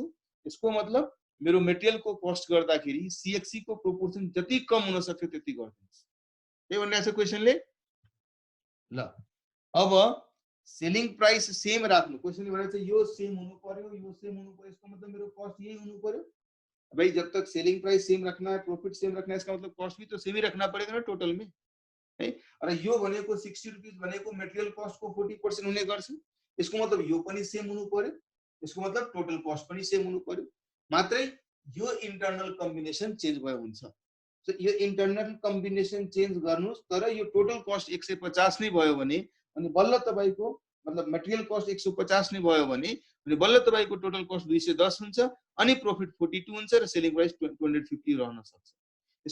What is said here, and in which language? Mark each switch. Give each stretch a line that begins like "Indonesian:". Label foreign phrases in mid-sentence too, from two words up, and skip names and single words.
Nepali: यसको मतलब मेरो मटेरियल को कस्ट गर्दाखेरि CXC को प्रोपोर्सन जति कम हुन सक्छ त्यति गर्दिनुस्। के भनिरहेछ क्वेशनले? ल अब
English: selling price same
Nepali: राख्नु। क्वेशनले भनेको छ यो सेम हुनु पर्यो, यो सेम हुनु पर्यो, यसको मतलब मेरो कस्ट यही हुनु पर्यो।
Hindi: भाई जब तक
English: selling price same
Hindi: रखना है,
English: profit same
Hindi: रखना है, इसका मतलब कॉस्ट भी तो सेम ही रखना पड़ेगा ना टोटल में, है?
Nepali: और यो भनेको 60 रुपीस भनेको
English: material cost
Nepali: को 40% हुने गर्छ। यसको मतलब यो पनि सेम हुनु पर्यो, यसको मतलब
English: total cost
Nepali: पनि सेम हुनु पर्यो। मात्रै यो
English: internal combination change
Nepali: भयो हुन्छ। सो यो
English: internal combination change
Nepali: गर्नुस्, तर यो
English: total cost
Nepali: 150 नै भयो भने अनि बल्ल तपाईको मतलब
English: material cost
Nepali: 150 नै भयो भने अनि बल्ल तपाईको
English: total cost
Nepali: 210 हुन्छ अनि प्रॉफिट 42 हुन्छ र
English: selling price
Nepali: 250 रहन सक्छ।